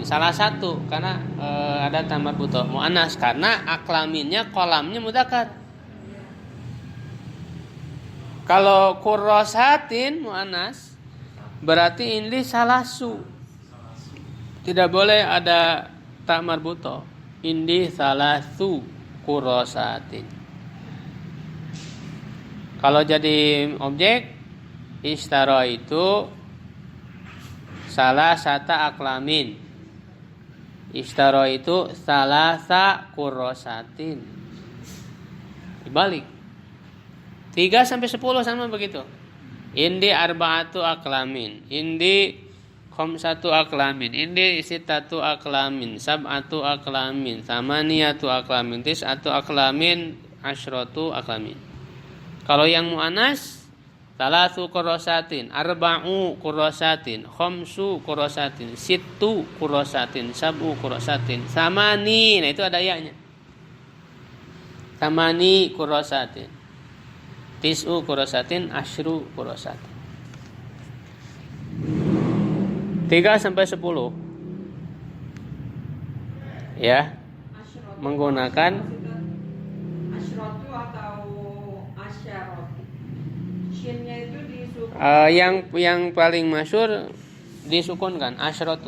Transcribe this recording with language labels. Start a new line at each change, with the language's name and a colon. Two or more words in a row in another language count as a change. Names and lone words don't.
Indonesian: Salah 1 karena ada tamar buto muannas karena aklaminnya kolamnya mudzakkar. Kalau kurrosatin muannas berarti
Arabic: عندي ثلاث.
Indonesian: Tidak boleh ada tak marbuto.
Arabic: عندي ثلاث كراسات.
Indonesian: Kalau jadi objek ishtara itu
Arabic: ثلاثة أقلام.
Indonesian: Ishtaro itu
Arabic: ثلاث كراسات.
Indonesian: Dibalik. 3 sampai 10 sama begitu.
Arabic: عندي أربعة أقلام. عندي خمسة أقلام. عندي ستة أقلام. سبعة أقلام. ثمانية أقلام. تسعة أقلام. عشرة أقلام.
Indonesian: Kalau yang mu'anas,
Arabic: ثلاث كراسات، أربع كراسات، خمس كراسات، ست كراسات، سبع كراسات، ثماني,
Indonesian: nah itu ada ya-nya.
Arabic: ثماني كراسات، تسع كراسات، عشر كراسات.
Indonesian: 3 sampai 10. Ya, menggunakan Asyratu atau asyaratu. Shinnya itu disukun. yang paling masyhur disukunkan asyratu.